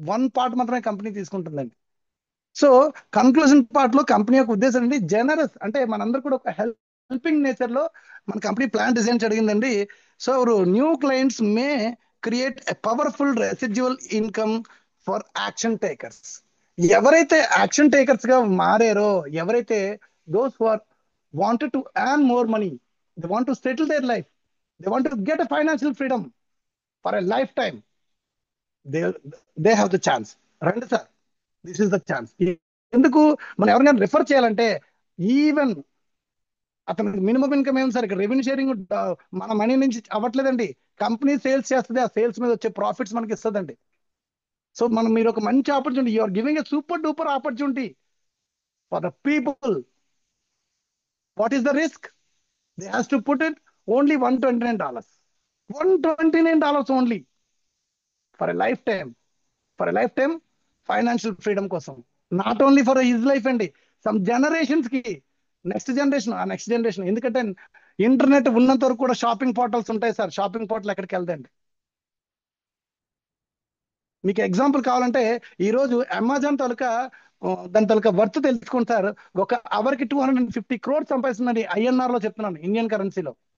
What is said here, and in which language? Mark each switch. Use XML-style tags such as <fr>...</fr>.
<te>1 part మాత్రమే company తీసుకుంటుందండి. So conclusion part లో company యొక్క ఉద్దేశం అండి జనరస్, అంటే మనందరూ కూడా ఒక హెల్పింగ్ నేచర్ లో మన కంపెనీ ప్లాన్ డిజైన్ జరిగిందండి.</te> <en>So new clients may create a powerful residual income for action takers.</en> <te>ఎవరైతే యాక్షన్ టేకర్స్ గా మారారో, ఎవరైతే</te> <en>Those who are wanted to earn more money, they want to settle their life, they want to get a financial freedom for a lifetime, they have the chance.</en> <te>రండి sir,</te> <en>This is the chance.</en> <te>ఎందుకు మనం ఎవరికైనా refer చేయాలంటే even అతనికి minimum income ఏమి sir, ఇక్కడ revenue sharing మన money నుంచి అవ్వట్లేదండి, కంపెనీ సేల్స్ చేస్తుంది, ఆ సేల్స్ మీద వచ్చే ప్రాఫిట్స్ మనకి ఇస్తుందండి. సో మీరు ఒక మంచి opportunity,</te> <en>You are giving a super duper opportunity for the people. What is the risk? They has to put it only $129. $129 only for a lifetime. For a lifetime financial freedom కోసం. Not only for his life అండి, some generations కి, next generation.</en> <te>ఎందుకంటే internet ఉన్నంత వరకు కూడా shopping portals ఉంటాయి sir. Shopping portal ఎక్కడికి వెళ్తాయండి? మీకు ఎగ్జాంపుల్ కావాలంటే ఈ రోజు అమెజాన్ దాని తాలూకా వర్త్ తెలుసుకోండి సార్. ఒక అవర్కి 250 crores సంపాదిస్తుందండి. INR లో చెప్తున్నాను, ఇండియన్ కరెన్సీలో.</te>